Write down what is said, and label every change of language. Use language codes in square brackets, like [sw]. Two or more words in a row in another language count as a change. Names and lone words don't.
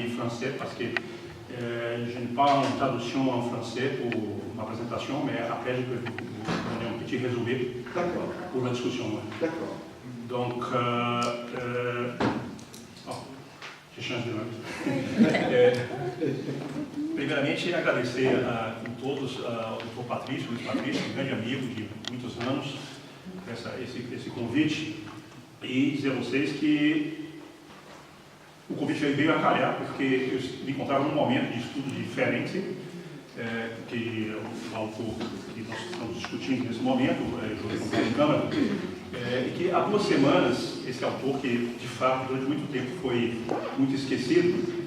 [fr] français parce que je n'ai pas une traduction en français pour ma présentation, mais après je peux vous donner un petit résumé pour la discussion. D'accord. Donc, je change de nome. [pt] Primeiramente, agradecer a todos ao Dr. Patrício, Luiz Patrício, um grande amigo de muitos anos, esse convite, e dizer a vocês que o convite veio a calhar, porque eu me encontrava num momento de estudo de Ferenczi, que o autor que nós estamos discutindo nesse momento, José Câmara, e que há 2 semanas, esse autor, que de fato durante muito tempo foi muito esquecido,